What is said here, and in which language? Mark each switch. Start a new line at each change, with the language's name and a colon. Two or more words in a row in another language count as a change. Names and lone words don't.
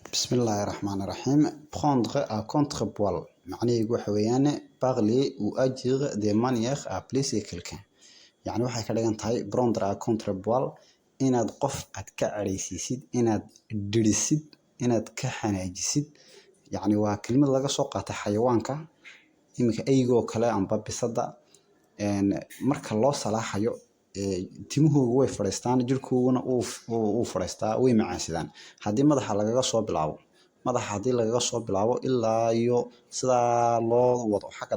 Arabic: بسم الله الرحمن الرحيم.
French: Prendre à contre-poil. معنيه
Somali: waxa weeyaan
French: parler ou agir de manière à blesser quelqu'un.
Somali: يعني waxay ka dhigan tahay
French: prendre à contre-poil
Somali: inaad qof aad ka careysiisid, inaad dirisid, inaad ka xanaajisid. يعني waa kelmad laga soo qaatay xayawaanka iminka eygoo kale amba bisada marka loo salaaxayo timuhu way fadhiistaan jirkooduna uu fadhiistaa way macaansidaan hadii madaxa lagaga soo bilaabo ilaa iyo sidaa loo wado xagga